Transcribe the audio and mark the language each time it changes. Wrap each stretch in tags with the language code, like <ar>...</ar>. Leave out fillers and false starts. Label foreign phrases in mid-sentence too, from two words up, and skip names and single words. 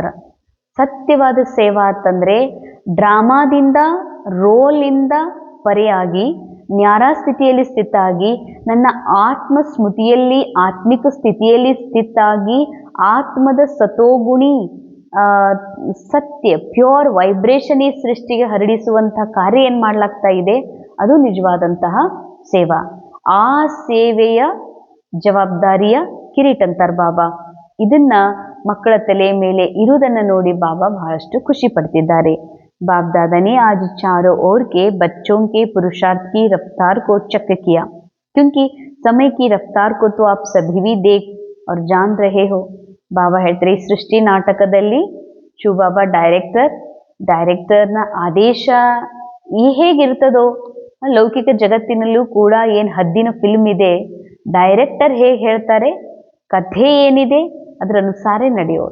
<kn>ಸತ್ಯವಾದ ಸೇವಾ ಅಂತಂದ್ರೆ ಡ್ರಾಮಾದಿಂದ, ರೋಲಿಂದ ಪರೆಯಾಗಿ ನ್ಯಾರಾ ಸ್ಥಿತಿಯಲ್ಲಿ ಸ್ಥಿತಾಗಿ, ನನ್ನ ಆತ್ಮ ಸ್ಮೃತಿಯಲ್ಲಿ, ಆತ್ಮಿಕ ಸ್ಥಿತಿಯಲ್ಲಿ ಸ್ಥಿತಾಗಿ, ಆತ್ಮದ ಸತೋಗುಣಿ ಸತ್ಯ</kn> <en>pure vibration</en> <kn>ಈ ಸೃಷ್ಟಿಗೆ ಹರಡಿಸುವಂತಹ ಕಾರ್ಯ ಏನು ಮಾಡ್ಲಾಗ್ತಾ ಇದೆ, ಅದು ನಿಜವಾದಂತಹ ಸೇವಾ. ಆ ಸೇವೆಯ ಜವಾಬ್ದಾರಿಯ ಕಿರೀಟ ಅಂತಾರೆ ಬಾಬಾ. ಇದನ್ನ ಮಕ್ಕಳ ತಲೆ ಮೇಲೆ ಇರುವುದನ್ನು ನೋಡಿ ಬಾಬಾ ಬಹಳಷ್ಟು ಖುಷಿ ಪಡ್ತಿದ್ದಾರೆ.</kn> <hi>बाप दादा ने आज चारों ओर के बच्चों के पुरुषार्थ की रफ्तार को चेक किया, क्योंकि समय की रफ्तार को तो आप सभी भी देख और जान रहे हो.</hi> <kn>ಬಾಬಾ ಹೇಳ್ತಾರೆ, ಈ ಸೃಷ್ಟಿ ನಾಟಕದಲ್ಲಿ ಶಿವಬಾಬಾ ಡೈರೆಕ್ಟರ್ನ ಆದೇಶ ಹೇಗಿರ್ತದೋ, ಲೌಕಿಕ ಜಗತ್ತಿನಲ್ಲೂ ಕೂಡ ಏನು ಹದ್ದಿನ ಫಿಲ್ಮ್ ಇದೆ, ಡೈರೆಕ್ಟರ್ ಹೇಗೆ ಹೇಳ್ತಾರೆ, ಕಥೆ ಏನಿದೆ ಅದರ ಅನುಸಾರ ನಡೆಯೋದು.</kn>